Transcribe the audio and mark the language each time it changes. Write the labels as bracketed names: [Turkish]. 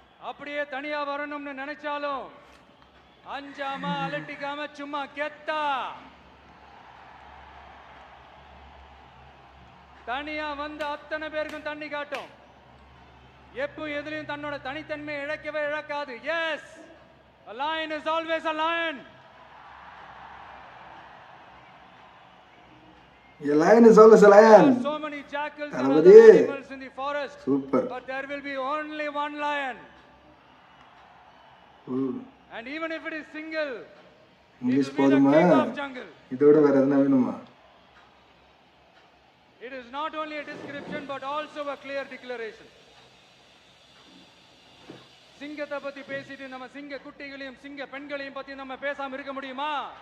[Tamil] அப்படியே தனியா வரணும்னு நினைச்சாலும் அஞ்சாம அலட்டிக்காம சும்மா கெத்தா தனியா வந்து அத்தனை பேருக்கும் தண்ணி காட்டும். எப்போ எதிலையும் தன்னோட தனித்தன்மையை இழக்கவே இழக்காது. [English] Yes, a lion is always a lion. A lion is always a lion. There are so many jackals and other animals in the forest. Super. But there will be only one lion. And even if it is single, [Tamil] English போதுமா? இதோட வேற என்ன வேணுமா? [English] It is not only a description but also a clear declaration. [Tamil] சிங்கத்தை பத்தி பேசிட்டு நம்ம சிங்க குட்டிகளையும் சிங்க பெண்களையும் பத்தி நம்ம பேசாம இருக்க முடியுமா?